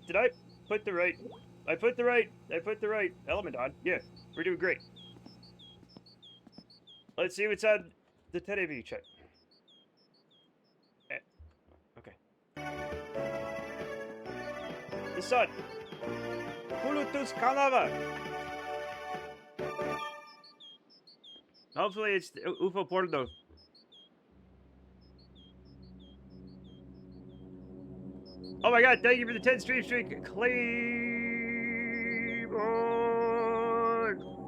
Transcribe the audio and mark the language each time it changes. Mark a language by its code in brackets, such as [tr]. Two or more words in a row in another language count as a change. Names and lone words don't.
[en] Did I put the right... I put the right element on. Yeah, we're doing great. Let's see what's on the television chat. Okay. The sun. [fi] Kulutus Kanava. [en] Hopefully it's UFO Porno. Oh my God, thank you for the 10 stream streak. Claymore.